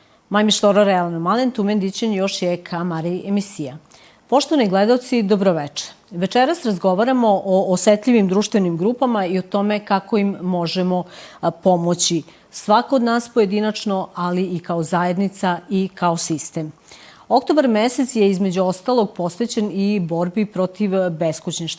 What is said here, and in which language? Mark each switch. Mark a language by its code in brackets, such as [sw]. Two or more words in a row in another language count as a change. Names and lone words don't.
[rom] Мајме штора реално мален, тумен дичен још е ка Мари емисија. [sr] Poštovani gledaoci, dobroveče. Večeras razgovaramo o osetljivim društvenim grupama i o tome kako im možemo pomoći. Svako od nas pojedinačno, ali i kao zajednica i kao sistem. Oktobar mesec je između ostalog posvećen i borbi protiv beskućništva.